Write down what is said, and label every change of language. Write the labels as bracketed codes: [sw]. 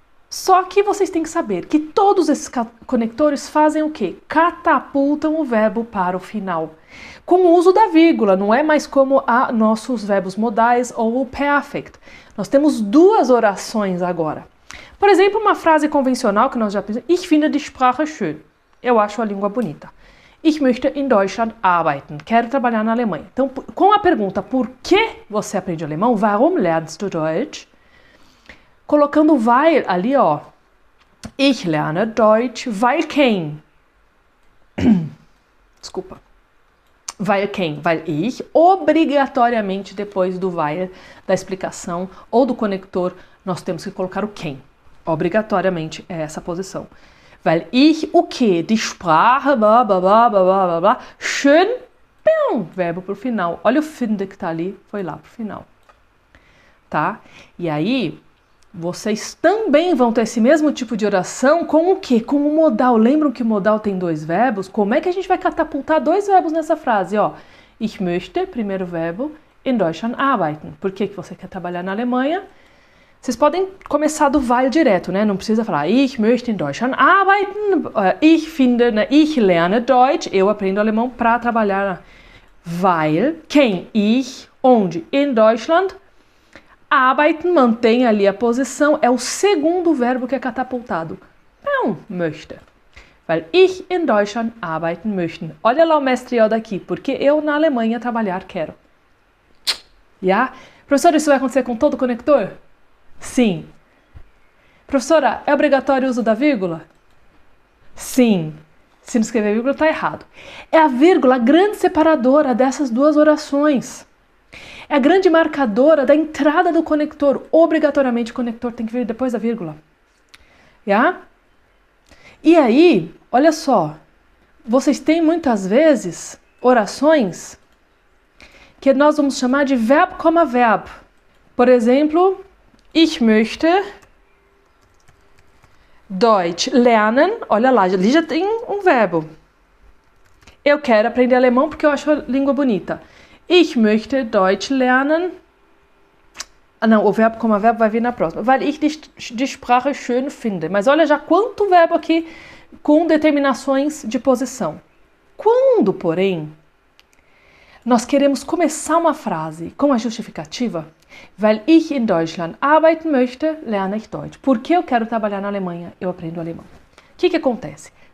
[pt] Só que vocês têm que saber que todos esses conectores fazem o quê? Catapultam o verbo para o final. Com o uso da vírgula, não é mais como nossos verbos modais ou o perfect. Nós temos duas orações agora. Por exemplo, uma frase convencional que nós já aprendemos. [de] Ich finde die Sprache schön. [pt] Eu acho a língua bonita. [de] Ich möchte in Deutschland arbeiten. [pt] Quero trabalhar na Alemanha. Então, com a pergunta por que você aprende alemão? [de] Warum lernst du Deutsch? [pt] Colocando o weil ali, ó. [de] Ich lerne Deutsch, weil quem? [pt] Desculpa. [de] Weil quem? Weil ich. [pt] Obrigatoriamente, depois do weil, da explicação ou do conector, nós temos que colocar o quem. Obrigatoriamente é essa posição. Weil ich, o que? [de] Die Sprache, [pt] blá, blá, blá, blá, blá, blá. Schön, verbo pro final. Olha o finde que tá ali, foi lá pro final. Tá? E aí, vocês também vão ter esse mesmo tipo de oração com o quê? Com o modal. Lembram que o modal tem dois verbos? Como é que a gente vai catapultar dois verbos nessa frase? Ó, ich möchte, primeiro verbo, [de] in Deutschland arbeiten. [pt] Por que você quer trabalhar na Alemanha? Vocês podem começar do weil direto, né? Não precisa falar [de] ich möchte in Deutschland arbeiten, ich finde, [pt] né? [de] Ich lerne Deutsch, [pt] eu aprendo alemão para trabalhar. Weil, quem? Ich, onde? In Deutschland. Arbeiten, mantém ali a posição, é o segundo verbo que é catapultado. Não, möchte. [de] Weil ich in Deutschland arbeiten möchte. [pt] Olha lá o mestre Yoda aqui, porque eu na Alemanha trabalhar quero. Já? Professora, isso vai acontecer com todo conector? Sim. Professora, é obrigatório o uso da vírgula? Sim. Se não escrever vírgula, está errado. É a vírgula a grande separadora dessas duas orações. É a grande marcadora da entrada do conector. Obrigatoriamente o conector tem que vir depois da vírgula. Já? E aí, olha só, vocês têm muitas vezes orações que nós vamos chamar de verbo como verbo. Por exemplo, [de] ich möchte Deutsch lernen. [pt] Olha lá, ali já tem um verbo. Eu quero aprender alemão porque eu acho a língua bonita. [de] Ich möchte Deutsch lernen. [pt] Não, o verbo como verbo vai vir na próxima. [de] Weil ich die Sprache schön finde. [pt] Mas olha já quanto verbo aqui com determinações de posição. Quando, porém, nós queremos começar uma frase com a justificativa, [de] weil ich in Deutschland arbeiten möchte, lerne ich Deutsch. [pt] Porque eu quero trabalhar na Alemanha, eu aprendo alemão. O que acontece?